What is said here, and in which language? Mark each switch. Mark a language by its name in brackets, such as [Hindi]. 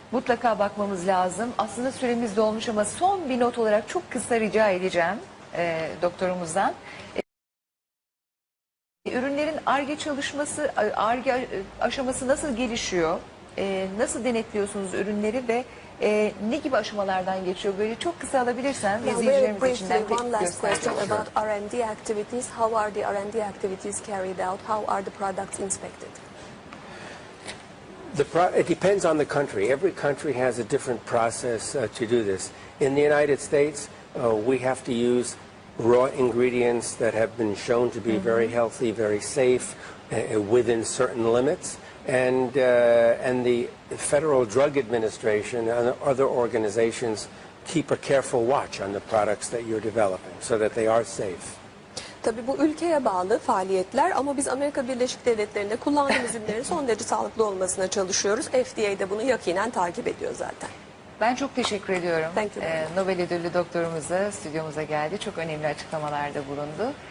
[Turkish] Mutlaka bakmamız lazım. Aslında süremiz dolmuş ama son bir not olarak çok kısa rica edeceğim doktorumuzdan. Ürünlerin Ar-Ge çalışması, Ar-Ge aşaması nasıl gelişiyor? Nasıl denetliyorsunuz ürünleri ve ne gibi aşamalardan geçiyor? Böyle çok kısa alabilirsen izleyicilerimiz içinden [English] one last [Turkish] göstereceğim. [English] question about R&D activities. How are the R&D activities carried out? How are the products inspected? It depends on the country. Every country has a different process to do this. In the United States, we have to use raw ingredients that have been shown to be very healthy, very safe, within certain limits. And the Federal Drug Administration and other organizations keep a careful watch on the products that you're developing so that they are safe. [Turkish] Tabii bu ülkeye bağlı faaliyetler ama biz Amerika Birleşik Devletleri'nde kullandığımız ürünlerin son derece sağlıklı olmasına çalışıyoruz. FDA de bunu yakinen takip ediyor zaten. Ben çok teşekkür ediyorum. [English] Thank you very much. [Turkish] Nobel ödüllü doktorumuza stüdyomuza geldi. Çok önemli açıklamalarda bulundu.